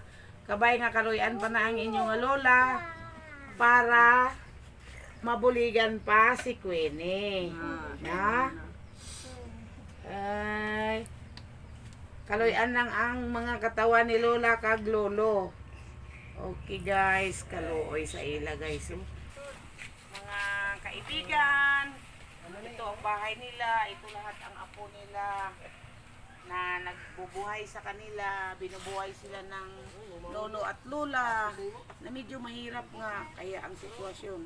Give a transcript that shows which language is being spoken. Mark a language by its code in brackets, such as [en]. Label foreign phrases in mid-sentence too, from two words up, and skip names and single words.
[hil] Kabay nga kaluyan pa na ang inyong lola para mabuligan pa si Queenie. Na? Ay. Kaluyan lang ang mga katawan ni lola kag lolo. [en] Okay guys, [hil] kaluoy sa ila guys. [tl] Mga kaibigan, ito ang bahay nila, ito lahat ang apo nila na nagbubuhay sa kanila, binubuhay sila ng lolo at lola na medyo mahirap nga kaya ang sitwasyon.